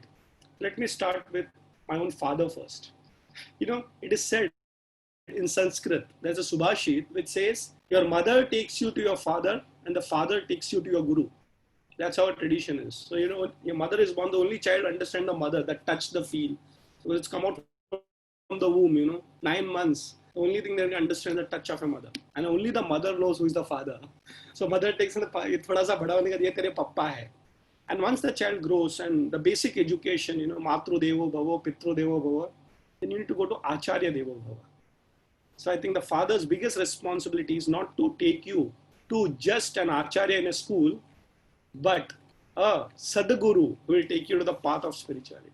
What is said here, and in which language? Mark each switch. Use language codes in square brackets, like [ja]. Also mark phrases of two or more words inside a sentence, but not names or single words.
[en] Let me start with my own father first. It is said in Sanskrit, there's a Subhashit which says, your mother takes you to your father and the father takes you to your guru. That's how our tradition is. So, your mother is the only child to understand the mother, that touch, the feel. So it's come out from the womb, 9 months. The only thing they can understand is the touch of a mother. And only the mother knows who is the father. So mother takes the [hi] थोड़ा सा बड़ा होने का ये तेरे पापा है. [en] And once the child grows and the basic education, [sa] मातृ देवो भव, पितृ देवो भव, [en] then you need to go to [sa] आचार्य देवो भव. [en] So I think the father's biggest responsibility is not to take you to just an Acharya in a school, but a Sadguru who will take you to the path of spirituality.